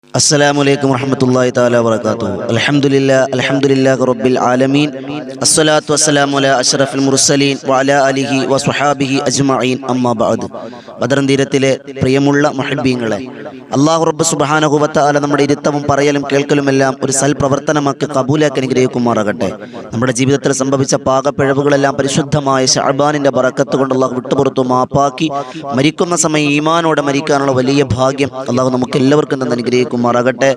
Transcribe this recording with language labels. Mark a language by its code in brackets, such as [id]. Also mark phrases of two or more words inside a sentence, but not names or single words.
[ar] السلام عليكم ورحمة الله تعالى وبركاته. الحمد لله رب العالمين الصلاة والسلام على أشرف المرسلين وعلى آله وصحبه أجمعين أما بعد. [ml] ബദർ തീരത്തിലെ പ്രിയമുള്ള മുഹബ്ബീങ്ങളെ, അല്ലാഹു റബ്ബ് [ar] سبحانه وتعالى [ml] നമ്മുടെ ഇരുത്തവും പറയലും കേൾക്കലുമെല്ലാം ഒരു സൽപ്രവർത്തനമാക്കി കബൂലാക്കി അനുഗ്രഹിക്കുമാറാകട്ടെ. നമ്മുടെ ജീവിതത്തിൽ സംഭവിച്ച പാകപ്പിഴവുകളെല്ലാം പരിശുദ്ധമായ ശഅബാനിന്റെ ബറക്കത്ത് കൊണ്ട് അല്ലാഹു വിട്ടുപുറത്തു മാപ്പാക്കി മരിക്കുന്ന സമയം ഈമാനോടെ മരിക്കാനുള്ള വലിയ ഭാഗ്യം അല്ലാഹു നമുക്ക് എല്ലാവർക്കും തന്നെ അനുഗ്രഹിക്കുമാറാകട്ടെ.